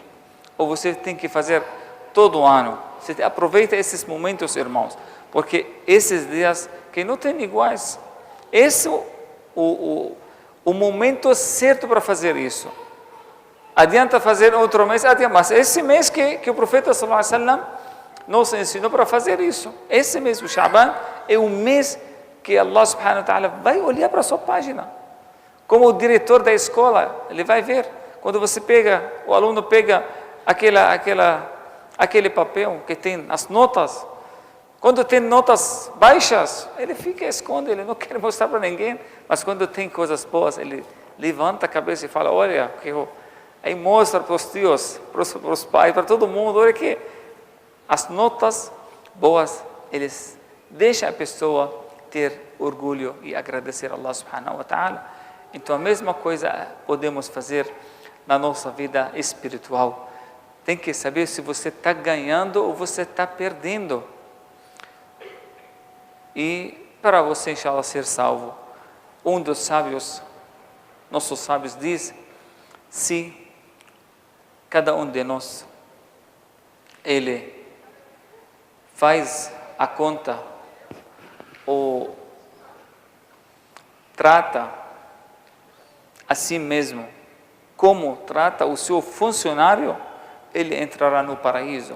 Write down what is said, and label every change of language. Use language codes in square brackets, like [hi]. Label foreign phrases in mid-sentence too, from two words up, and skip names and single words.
[pt] Ou você tem que fazer todo ano? Você aproveita esses momentos, irmãos, porque esses dias que não tem iguais, esse é o momento certo para fazer isso. Adianta fazer outro mês, adianta, mas esse mês que o profeta [ar] صلى الله عليه وسلم [pt] nos ensinou para fazer isso. Esse mês, o Sha'ban, é o mês que [ar] الله سبحانه وتعالى [pt] vai olhar para a sua página. Como o diretor da escola, ele vai ver Quando você pega, o aluno pega aquele papel que tem as notas, quando tem notas baixas, ele fica, esconde, ele não quer mostrar para ninguém, mas quando tem coisas boas, ele levanta a cabeça e fala, olha, aí mostra para os tios, para os pais, para todo mundo, olha que as notas boas, eles deixam a pessoa ter orgulho e agradecer a [ar] الله سبحانه وتعالى. [pt] Então a mesma coisa podemos fazer na nossa vida espiritual. Tem que saber se você está ganhando ou você está perdendo. E para você, inshallah, ser salvo, um dos sábios, nossos sábios diz, se cada um de nós, ele faz a conta ou trata a si mesmo como trata o seu funcionário, ele entrará no paraíso.